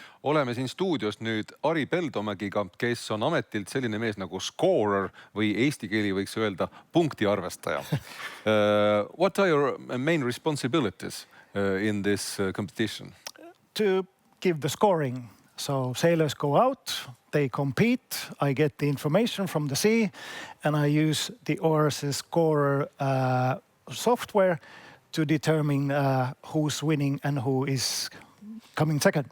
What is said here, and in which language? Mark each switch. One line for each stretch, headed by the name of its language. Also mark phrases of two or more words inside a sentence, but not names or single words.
Estonian: Oleme siin stuudios nüüd Ari Peltomäkiga, kes on ametilt selline mees nagu scorer või eesti keeli võiks öelda punktiarvestaja.
English: What are your main responsibilities in this competition? To give the scoring. So sailors go out, they compete, I get the information from the sea, and I use the ORC scorer software to determine who's winning and who is coming second.